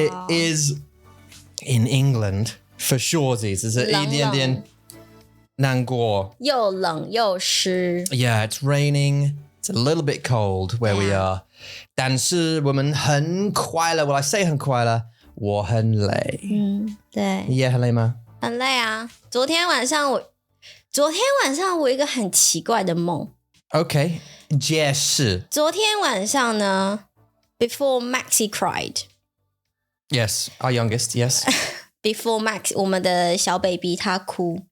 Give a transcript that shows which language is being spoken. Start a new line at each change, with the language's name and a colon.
English: It is in England for shorties. It's
Chinese: 冷冷。一点点难过。又冷又湿
English: Yeah, it's raining. It's a little bit cold where we are.
Chinese: 但是我们很快乐。
English: Well, I say
Chinese: 很快乐，我很累。对，你也很累吗？很累啊。昨天晚上我有一个很奇怪的梦。 Okay, 解释。昨天晚上呢
English: Before Maxi cried Yes, our youngest, yes. Before Max
Chinese: 我们的小 baby 他哭